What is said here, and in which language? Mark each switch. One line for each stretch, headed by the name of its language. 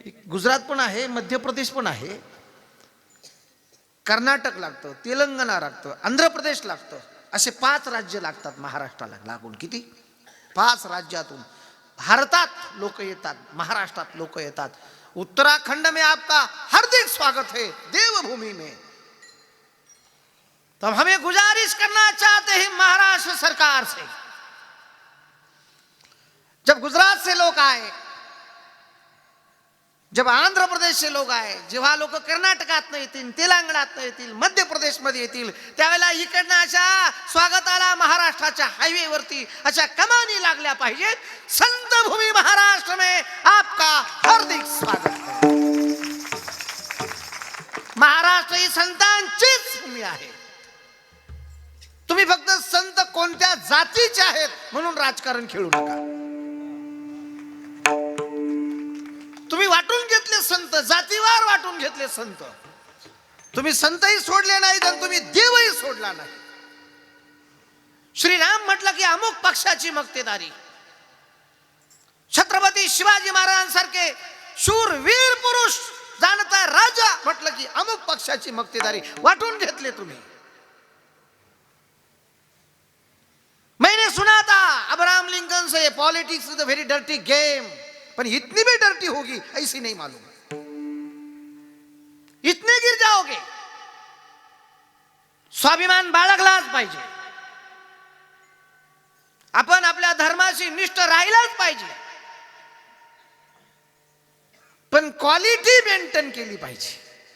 Marathi: गुजरात पण आहे, मध्य प्रदेश पण आहे, कर्नाटक लागतं, तेलंगणा लागतं, आंध्र प्रदेश लागतं. असे 5 राज्य लागतात महाराष्ट्राला लागून. किती? 5 राज्यातून भारतात लोक येतात, महाराष्ट्रात लोक येतात.
Hindi: उत्तराखंड में आपका हार्दिक स्वागत है देवभूमि में. तो हमें गुजारिश करना चाहते हैं महाराष्ट्र सरकार से, जब गुजरात से लोग आए, जब आंध्र प्रदेश से लोक आए,
Marathi: जेव्हा लोक कर्नाटकात येतील, तेलंगणात येतील, मध्य प्रदेश मध्ये येतील, त्यावेळेला इकडनं अशा स्वागताला महाराष्ट्राच्या हायवेवरती अशा कमानी लागल्या पाहिजेत.
Hindi: संत भूमी महाराष्ट्र में आपका हार्दिक स्वागत है.
Marathi: महाराष्ट्र ही संतांचीच भूमी आहे. तुम्ही फक्त संत कोणत्या जातीचे आहेत म्हणून राजकारण खेळू नका. तुम्ही वाटून घेतले संत, जातीवार वाटून घेतले संत. तुम्ही संतही सोडले नाहीत आणि तुम्ही देवही सोडला नाही. श्रीराम म्हटलं की अमुक पक्षाची मक्तेदारी. छत्रपती शिवाजी महाराजांसारखे शूर वीर पुरुष जाणता राजा म्हटलं की अमुक पक्षाची मक्तेदारी. वाटून घेतले तुम्ही.
Hindi: मैंने सुना था अब्राहम लिंकन से
English: politics is a very dirty game,
Hindi: पर इतनी भी डर्टी होगी ऐसी नहीं मालूम. इतने गिर जाओगे.
Marathi: स्वाभिमान बाळगलाच पाहिजे. आपण आपल्या धर्माशी निष्ठ राहिलाच पाहिजे, पण क्वालिटी मेंटेन केली पाहिजे.